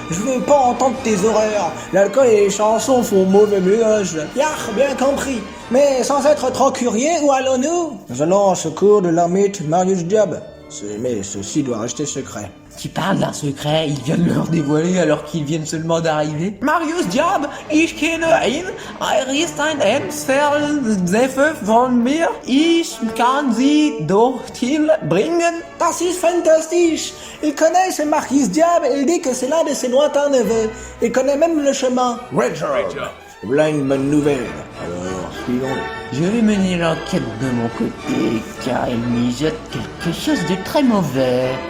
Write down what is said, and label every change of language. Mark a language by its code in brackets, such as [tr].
[fr] Je veux pas entendre tes horreurs. L'alcool et les chansons font mauvais ménage. Yah, bien compris. Mais sans être trop curieux, où allons-nous? Nous allons au secours de l'ermite Marius Diab. Mais ceci doit rester secret. Tu parles d'un secret, il vient de leur dévoiler alors qu'ils viennent seulement d'arriver. [de] Marius Diab, ich kenne ihn, ist ein Entfernzeffe von mir, ich kann sie dorthin bringen. Das ist fantastique. [fr] Il connaît ce Marquis Diable et il dit que c'est l'un de ses lointains neveux. Il connaît même le chemin. Voilà une bonne nouvelle. Alors, suivons-le. Je vais mener l'enquête de mon côté, car elle mijote quelque chose de très mauvais.